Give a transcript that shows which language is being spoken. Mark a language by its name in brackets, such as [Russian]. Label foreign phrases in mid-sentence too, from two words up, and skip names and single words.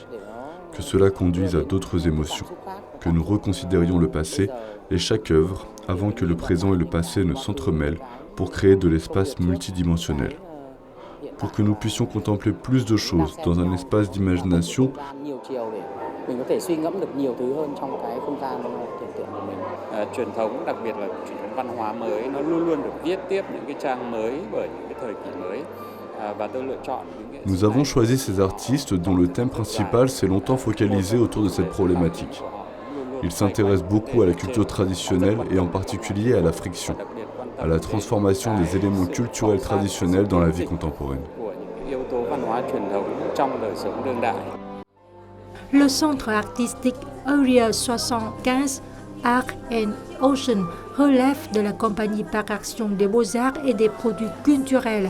[French] Que cela conduise à d'autres émotions, que nous reconsidérions le passé et chaque œuvre avant que le présent et le passé ne s'entremêlent pour créer de l'espace multidimensionnel. Pour que nous puissions contempler plus de choses dans un espace d'imagination, [Vietnamese] truyền thống, đặc biệt là truyền thống văn hóa mới, nó luôn luôn được viết tiếp những cái trang mới bởi những cái thời kỳ mới. Và tôi lựa chọn những [French] nous avons choisi ces artistes dont le thème principal s'est longtemps focalisé autour de cette problématique. Ils s'intéressent beaucoup à la culture traditionnelle et en particulier à la friction, à la transformation des éléments culturels traditionnels dans la vie contemporaine. Le centre artistique Area 75 Art and Ocean relève de la compagnie par action des beaux-arts et des produits culturels.